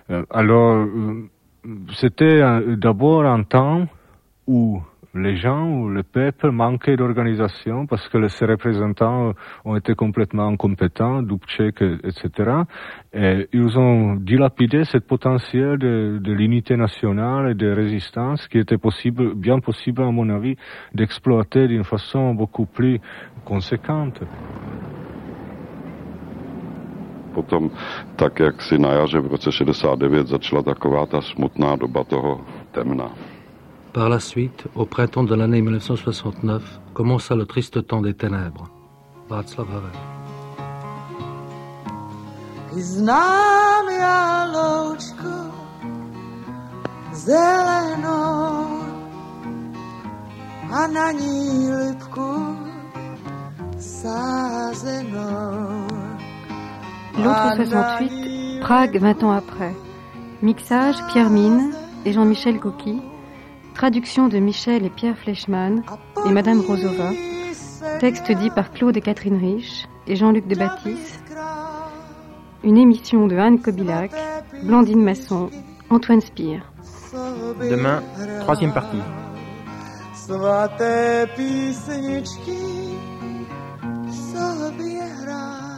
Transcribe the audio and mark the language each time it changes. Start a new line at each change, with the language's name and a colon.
French: Alors, c'était d'abord un temps où les gens, où le peuple manquait d'organisation parce que ses représentants ont été complètement incompétents, Dubček, etc. Et ils ont dilapidé ce potentiel de l'unité nationale et de résistance qui était possible, bien possible, à mon avis, d'exploiter d'une façon beaucoup plus conséquente.
Czech: Potom tak jak si na jaře v roce 69 začala taková ta smutná doba toho temna.
French: Par la suite, au printemps de l'année 1969, commença le triste temps des ténèbres. Václav Havel.
Czech: Znám já loučku zelenou a na ní lipku sázenou.
French: L'autre 68, Prague 20 ans après. Mixage Pierre Mine et Jean-Michel Coqui. Traduction de Michel et Pierre Fleischmann et Madame Rozova. Texte dit par Claude et Catherine Rich et Jean-Luc de Baptiste. Une émission de Anne Kobilac, Blandine Masson, Antoine Spire. Demain, troisième partie.
Czech: Svaté písničky sobě hrá.